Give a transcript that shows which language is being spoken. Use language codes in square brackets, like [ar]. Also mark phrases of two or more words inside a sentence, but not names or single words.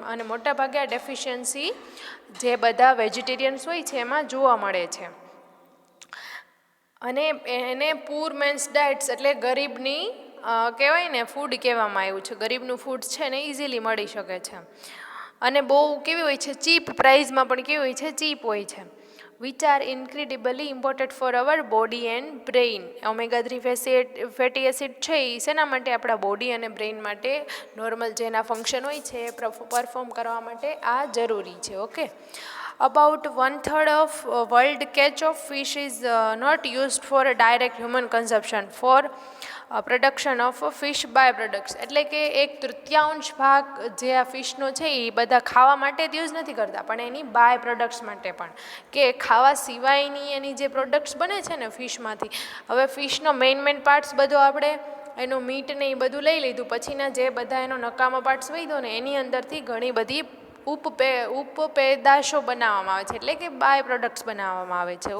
[gu] અને મોટાભાગે આ ડેફિશિયન્સી જે બધા વેજીટેરિયન્સ હોય છે એમાં જોવા મળે છે. અને એને [en] poor man's diets [gu] એટલે ગરીબની કહેવાય ને ફૂડ કહેવામાં આવ્યું છે. ગરીબનું ફૂડ છે ને ઇઝીલી મળી શકે છે. અને બહુ કેવી હોય છે? [en] cheap priceમાં [gu] પણ કેવી હોય છે? ચીપ હોય છે. [en] which are incredibly important for our body and brain. omega-3 fatty acid [gu] છે એ શેના માટે? આપણા બોડી અને બ્રેઇન માટે નોર્મલ જેના ફંક્શન હોય છે એ પરફોર્મ કરવા માટે આ જરૂરી છે. ઓકે, [en] about 1/3 of world catch of fish is not used for a direct human consumption for production of fish by products. [gu] એટલે કે 1/3 ભાગ જે આ ફિશનો છે એ બધા ખાવા માટે જ યુઝ નથી કરતા, પણ એની [en] by products [gu] માટે પણ, કે ખાવા સિવાયની એની જે પ્રોડક્ટ્સ બને છે ને ફિશમાંથી. હવે ફિશનો [en] main parts [gu] બધો આપણે એનું મીટ ને એ બધું લઈ લીધું, પછીના જે બધા એનો નકામો પાર્ટ્સ વધ્યો ને એની અંદરથી ઘણી બધી ઉપપેદાશો બનાવવામાં આવે છે, એટલે કે [en] by products [gu] બનાવવામાં આવે છે.